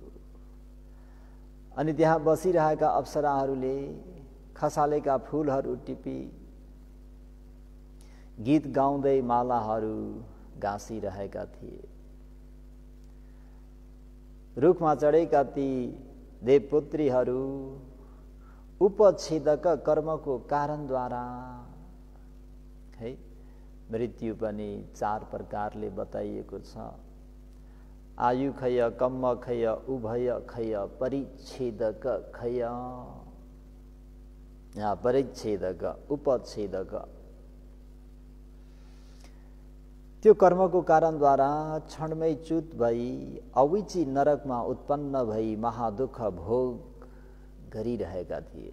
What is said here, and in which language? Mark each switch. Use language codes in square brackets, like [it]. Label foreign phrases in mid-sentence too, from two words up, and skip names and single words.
[ne] अनि त्यहाँ बसिरहेका अप्सराहरूले खसालेका फूलहरू टिपी गीत गाउँदै मालाहरू गाँसिरहेका थिए। रुखमा चढेका ती देवपुत्रीहरू उपच्छेदक कर्मको कारणद्वारा है मृत्यु पनि 4 प्रकारले बताइएको छ। [pi] आयु खय, कम्म खय, उभय खय, परिच्छेदक खय। [ne] यहाँ परिच्छेदक, उपच्छेदक त्यो कर्मको कारणद्वारा क्षणमै च्युत भई अविची नरकमा उत्पन्न भई महादुःख भोग गरिरहेका थिए।